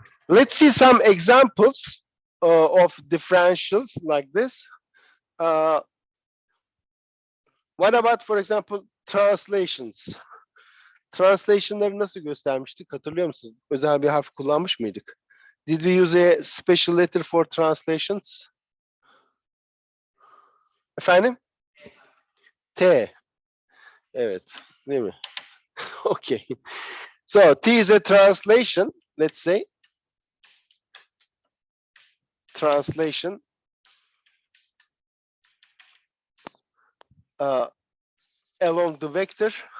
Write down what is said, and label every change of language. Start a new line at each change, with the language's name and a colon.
English: Let's see some examples of differentials like this. What about, for example, translations?
Turkish: Translation'ları nasıl göstermiştik? Hatırlıyor musunuz? Özel bir harf kullanmış mıydık?
English: Did we use a special letter for translations?
Turkish: Efendim? T. Evet. Değil mi? Okay.
English: So T is a translation. Let's say translation along the vector.